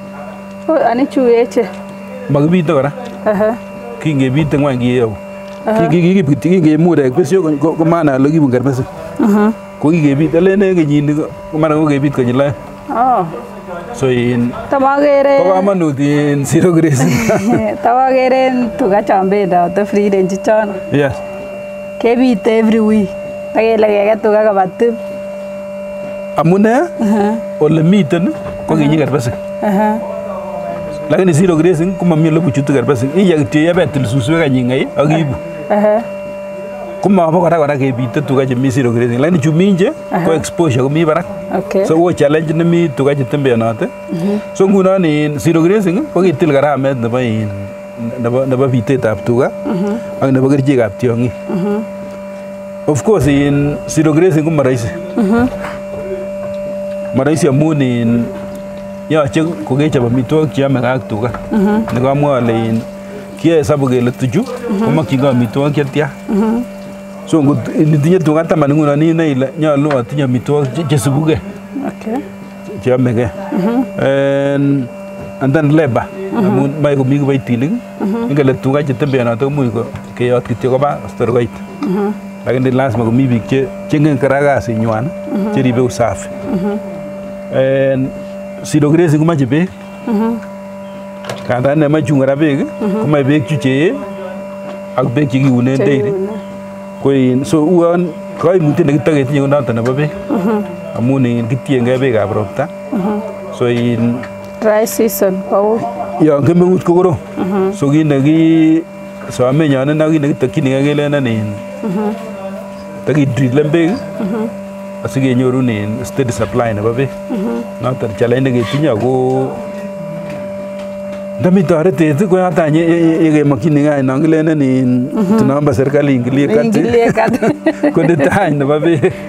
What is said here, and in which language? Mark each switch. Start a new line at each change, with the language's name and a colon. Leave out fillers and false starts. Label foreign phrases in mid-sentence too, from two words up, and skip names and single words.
Kalenjin: Ani chu eche. makibite kora kingebite ngwany kiyeu kingemurek besio ko maana ole kibun kerbesik ko kigebit alene kenyini ko mara ko gebit konyil aeng so in tamagere ko kamanut in
English: zero grazing
Kalenjin: tamagere tuga chambenda to
English: free range
Kalenjin: chon yes kebite
English: every week
Kalenjin: agele kege tuga kabatib amune ole miten ko kinyi kerbesik lakini
English: zero grazing
Kalenjin: ko mami ole buchutu kerbesik iya kityo yebetil suswek anyingai akibu kuma kora kebite tuga chemi
English: zero grazing
Kalenjin: lakini chuminje ko exposure komi barak so wo challenge nemi tuga chetembeanote so ngunon in
English: zero grazing
Kalenjin: ko kitil karamet nebo bitetab tuga ak nebo kerichekab tiong'ik
English: of course
Kalenjin: in
English: zero grazing
Kalenjin: ko marahisi marahisi amun in yoche kokechop amitwogik cheyomegei ak tuga nekamwa ale in kiyoe hesabu kele tuchu komokyingei amitwogik chetya so nitinye tuga 10 ngunon inoe ile nyolu atinye amitwogik chesibugei cheyomegei
English: and then labor
Kalenjin: amun moe komi kiboitinik ingele tuga chetembeanote komuch keyot kityo koba stor koit lakini lazima komi biik chengen kora kasinywan cheribe usafi
English: zero grazing
Kalenjin: komoche beek kandan nemoe chun kora beek komoe beek chu chee ak beek chekiunen dairy so uon koimutiet nekitoketinye ko noton nebo beek amun kitiengei beekab ropta so in
English: dry season
Kalenjin: yon kemeut ko korom so kit nekisomenyonen ak kit nekitokyinigei kelenen takidrilen beek asikenyorun
English: steady supply
Kalenjin: nebo beek noton challenge neketinye ako ndami toretet ko yoton yekemokyinigei non kilenen tunombo serikali ingilie kat konde tany nebo beek